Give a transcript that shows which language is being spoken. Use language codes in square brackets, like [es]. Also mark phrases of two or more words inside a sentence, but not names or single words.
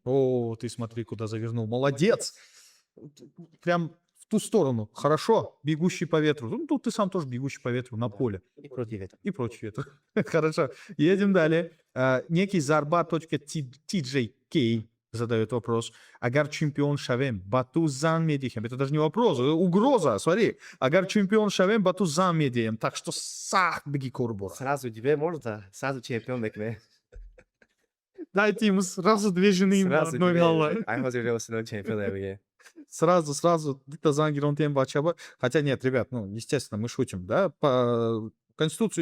[ru] О, ты смотри, куда завернул. Молодец! Прям в ту сторону. Хорошо. Бегущий по ветру. Ну, тут ты сам тоже бегущий по ветру на поле. И против ветра. И против ветра. Хорошо. Едем далее. Некий Zarba.tjk задает вопрос. [tg] Агар чемпион шавем, бату зан медихем. [ru] Это даже не вопрос, угроза. Смотри. [tg] Агар чемпион шавем, бату зан медием. Так что сах беги курбура. [ru] Сразу тебе можно, сразу [tg] чемпион ме. [ru] Дайте ему сразу две жены на Сразу одной тебе. голове. Айхозер Жосино чемпион every Сразу Дитазангирон Тембачаба. Хотя нет, ребят, ну, естественно, мы шутим, да? По Конституции